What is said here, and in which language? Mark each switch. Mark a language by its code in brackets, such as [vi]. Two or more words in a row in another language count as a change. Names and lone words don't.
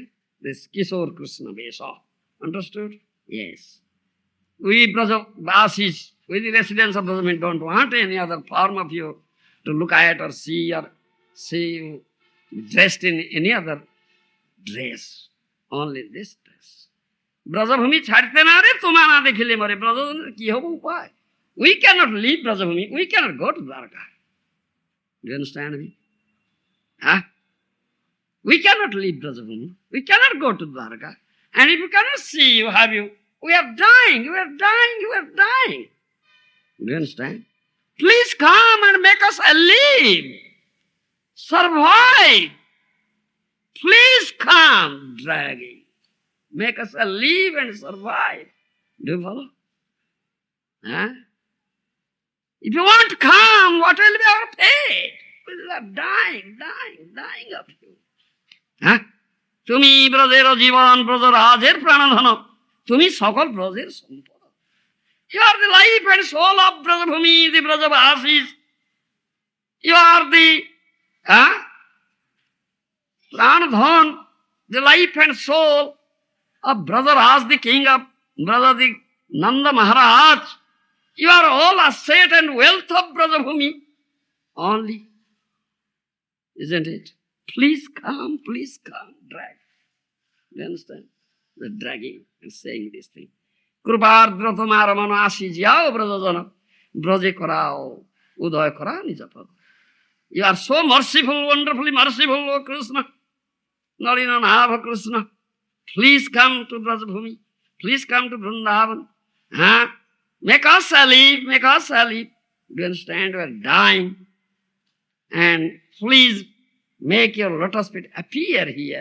[en] This Kishore Krishna Vesha. Understood? Yes. We Brajavasis, we the residents of Brajabhumi don't want any other form of you to look at or see you dressed in any other dress. Only this dress. [bn] ব্রজভূমি ছাড়তে না রে তোমা না দেখিলে মরে. ব্রজভূমি কী হবে উপায়? [en] We cannot leave Brajabhumi. We cannot go to Dwarka. Do you understand me? Huh? We cannot leave Brajabhumi. We cannot go to Dwarka. And if we cannot see you, have you? We are dying. We are dying. We are dying. Do you understand? Please come and make us alive. Survive. Please come, dragging. Make us live and survive. Do you follow? Huh? If you want to come, what will be our fate? We are dying of you. Huh? [bn] তুমি ব্রজের জীবন, ব্রজ রাজের প্রাণধন, তুমি সকল ব্রজের সম্পদ। [en] You are the life and soul of Brajabhumi, the Brajavasis. You are the Pranadhan, the life and soul of Brajaraj, the king of Braja, the Nanda Maharaj. You are all asset and wealth of Brajabhumi only. Isn't it? Please come, drag. You understand? The dragging and saying this thing. [bn] কৃপার্দ্র তোমার মন আসি যাও ব্রজজন, ব্রজে করাও, উদয় করো নিজপদ. [en] You are so merciful, wonderfully merciful, O Krishna. Nalina Nava Krishna. Please come to Brajabhumi. Please come to Vrindavan. Make us alive, make us alive. Do you understand? We are dying. And please make your lotus feet appear here.